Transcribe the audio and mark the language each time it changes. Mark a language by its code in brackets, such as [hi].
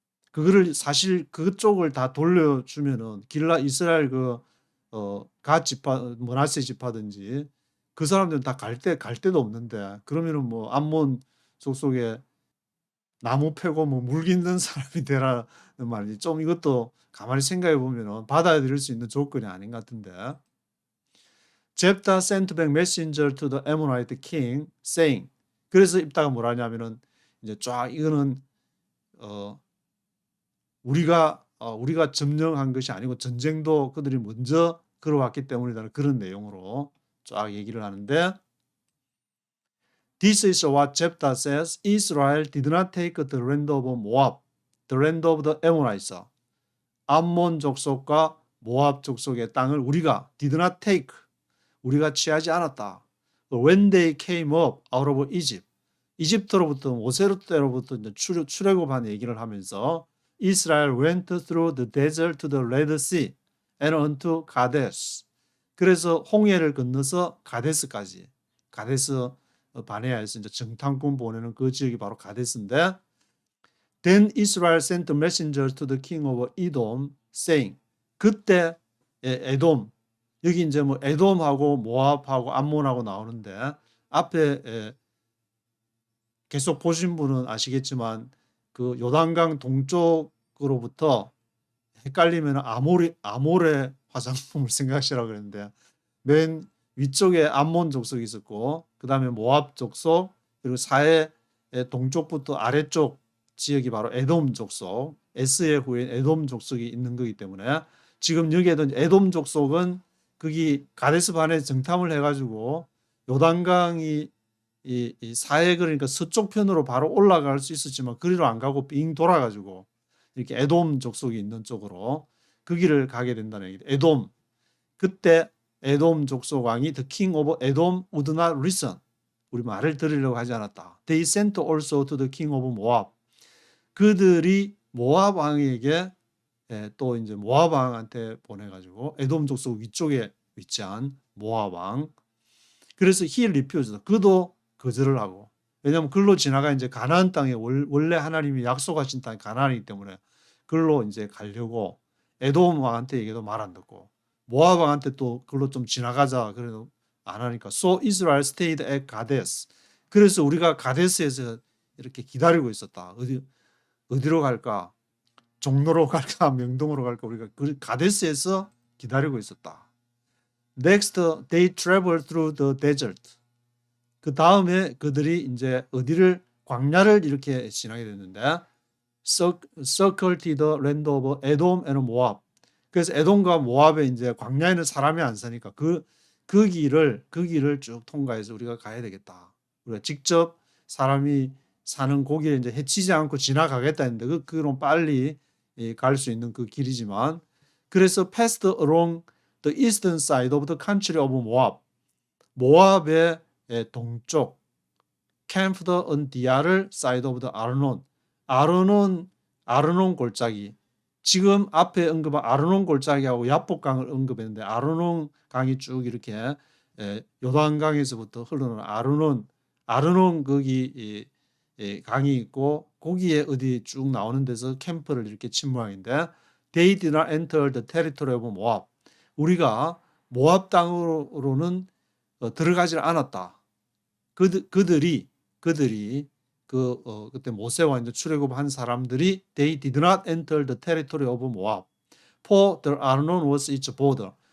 [ko] 그거를 사실 그쪽을 다 돌려주면은 이스라엘 갓 지파, 므낫세 지파든지 그 사람들은 다 갈 데도 없는데 그러면은 뭐 암몬 족속에 나무 패고 뭐 물 깃는 사람이 되라는 말이지. 좀 이것도 가만히 생각해 보면은 받아들일 수 있는 조건이 아닌 것 같은데. [en] Jephthah sent back messenger to the Ammonite king, saying. [ko] 그래서 입다가 뭐라냐면은 이제 쫙 이거는 우리가 점령한 것이 아니고 전쟁도 그들이 먼저 걸어왔기 때문이라는 그런 내용으로 쫙 얘기를 하는데 [en] This is what Jephthah says. Israel did not take the land of Moab, the land of the Ammonites. [ko] 암몬 족속과 모압 족속의 땅을 우리가 [en] did not take, [ko] 우리가 취하지 않았다. [en] When they came up out of Egypt, [ko] 이집트로부터 모세 때로부터 출애굽한 얘기를 하면서 [en] Israel went through the desert to the Red Sea and unto Kadesh. [ko] 그래서 홍해를 건너서 가데스까지, 가데스 바네아에서 이제 정탐꾼 보내는 그 지역이 바로 가데스인데 [en] Then Israel sent messengers to the king of Edom, saying. [ko] 그때 에돔, 여기 이제 뭐 에돔하고 모압하고 암몬하고 나오는데 앞에 계속 보신 분은 아시겠지만 그 요단강 동쪽으로부터 헷갈리면 아모레 화장품을 생각하시라고 그랬는데 맨 위쪽에 암몬 족속이 있었고 그 다음에 모압 족속 그리고 사해 동쪽부터 아래쪽 지역이 바로 에돔 족속, 에스의 후인 에돔 족속이 있는 거기 때문에 지금 여기에도 에돔 족속은 거기 가데스 바네 정탐을 해가지고 요단강이 이 사해 그러니까 서쪽 편으로 바로 올라갈 수 있었지만 그리로 안 가고 빙 돌아가지고 이렇게 에돔 족속이 있는 쪽으로 그 길을 가게 된다는 얘기죠. 에돔. 그때 에돔 족속 왕이 [en] The king of Edom would not listen. [ko] 우리 말을 들으려고 하지 않았다. [en] They sent also to the king of Moab. [ko] 그들이 모압 왕에게 또 이제 모압 왕한테 보내가지고 에돔 족속 위쪽에 위치한 모압 왕. 그래서 [en] he refused. [ko] 그도 거절을 하고. 왜냐하면 글로 지나가 이제 가나안 땅에 원래 하나님이 약속하신 땅이 가나안이기 때문에 글로 이제 가려고 에돔 왕한테 얘기도 말 안 듣고 모압 왕한테 또 글로 좀 지나가자 그래도 안 하니까 [en] So Israel stayed at Kadesh. [ko] 그래서 우리가 가데스에서 이렇게 기다리고 있었다. 어디로 갈까? 종로로 갈까? 명동으로 갈까? 우리가 그 가데스에서 기다리고 있었다. [en] Next, they traveled through the desert. [ko] 그 다음에 그들이 이제 어디를 광야를 이렇게 지나게 됐는데 [en] circled the land of Edom and Moab. [ko] 그래서 에돔과 모압에 이제 광야에는 사람이 안 사니까 그 길을 쭉 통과해서 우리가 가야 되겠다. 우리가 직접 사람이 사는 고기를 이제 해치지 않고 지나가겠다 했는데 그런 빨리 갈 수 있는 그 길이지만 그래서 [en] passed along the eastern side of the country of Moab. [ko] 모압의 동쪽 [en] camped on the other side of the Arnon. [ko] 아르논 골짜기. 지금 앞에 언급한 아르논 골짜기하고 야복강을 언급했는데 아르논 강이 쭉 이렇게 요단강에서부터 흐르는 아르논 거기 강이 있고 거기에 어디 쭉 나오는 데서 캠프를 이렇게 친 모양인데 [en] They did not enter the territory of Moab. [ko] 우리가 모압 땅으로는 들어가지 않았다. 그들이 그때 모세와 이제 출애굽한 사람들이 [en] They did not enter the territory of Moab. For the Arnon was its border.